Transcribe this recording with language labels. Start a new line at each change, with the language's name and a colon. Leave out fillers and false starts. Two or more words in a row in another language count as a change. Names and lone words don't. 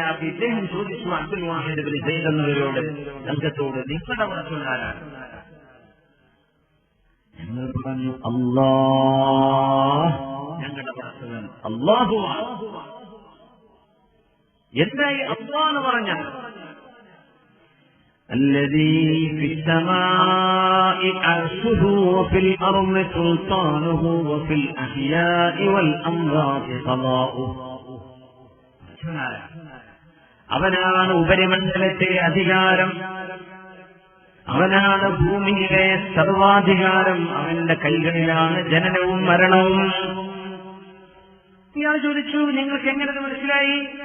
Malayalam: അപ്പൊ ഇദ്ദേഹം ചോദിച്ചു അബ്ദുൽ വാഹിദ് ഇബ്നു സൈദ് എന്നവരോട്, സംഘത്തോട്, നിങ്ങളുടെ പ്രശ്നമാരാണ്? ഞങ്ങൾ പറഞ്ഞു, അല്ലാഹ്, ഞങ്ങളുടെ പ്രശ്നം അല്ലാഹുവാണ്. എന്തായി അല്ലാഹ് എന്ന് പറഞ്ഞാൽ,
Arabic: الذي في السماء عرشه وفي الأرض سلطانه وفي الأحياء والأموات قضاؤه.
Malayalam: അവനാണ് ഉപരിമണ്ഡലത്തെ അധികാരം, അവനാണ് ഭൂമിയിലെ സർവാധികാരം, അവന്റെ കൈകളിലാണ് ജനനവും മരണവും. ഇയാൾ ചോദിച്ചു, നിങ്ങൾക്ക് എങ്ങനെ മനസ്സിലായി?